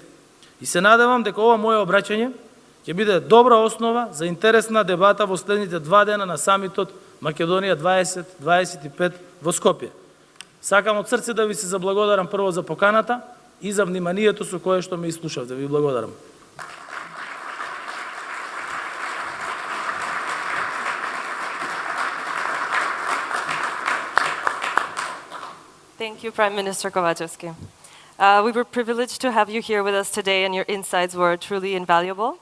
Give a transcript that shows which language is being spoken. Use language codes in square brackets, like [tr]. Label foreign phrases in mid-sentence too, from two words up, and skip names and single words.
[mk] И се надевам дека ова моје обраќање ќе биде добра основа за интересна дебата во следните 2 дена на самитот Македонија 2025 во Скопје. Сакам од срце да ви се заблагодарам прво за поканата и за вниманието со кое што ме изслушавте. Ви благодарам. [en] Thank you, Prime Minister Kovachevski. We were privileged to have you here with us today, and your insights were truly invaluable.